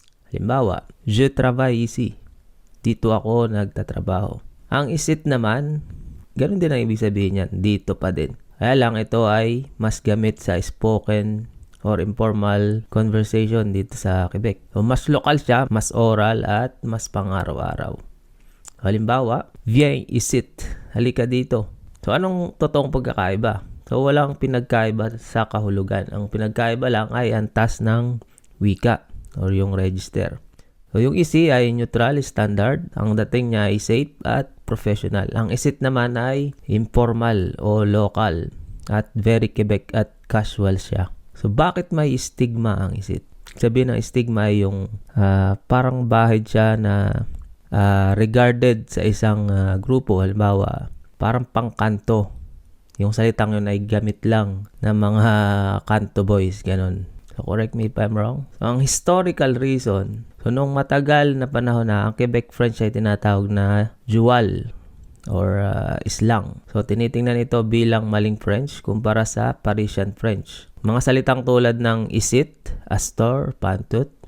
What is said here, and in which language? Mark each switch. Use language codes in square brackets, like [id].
[fr] Halimbawa, je travaille ici. [tl] Dito ako nagtatrabaho. Ang isit naman, ganun din ang ibig sabihin niyan, dito pa din. Kaya lang ito ay mas gamit sa spoken or informal conversation dito sa Quebec. So, mas lokal siya, mas oral at mas pang-araw-araw. Halimbawa, [fr] viens ici. [tl] Halika dito. So, anong totoong pagkakaiba? So, walang pinagkaiba sa kahulugan. Ang pinagkaiba lang ay antas ng wika or yung register. So, yung isi ay neutral, standard. Ang dating niya ay safe at professional. Ang isit naman ay informal o local at very Quebec at casual siya. So, bakit may stigma ang isit? Sabihin ng stigma ay yung parang bahid siya na regarded sa isang grupo. Halimbawa, parang pangkanto. Yung salitang yun ay gamit lang ng mga kanto boys, ganun. [en] So, correct me if I'm wrong. [tl] So, ang historical reason, so, nung matagal na panahon na, ang Quebec French ay tinatawag na dual or islang. So, tinitingnan ito bilang maling French kumpara sa Parisian French. Mga salitang tulad ng isit, astor, pantut.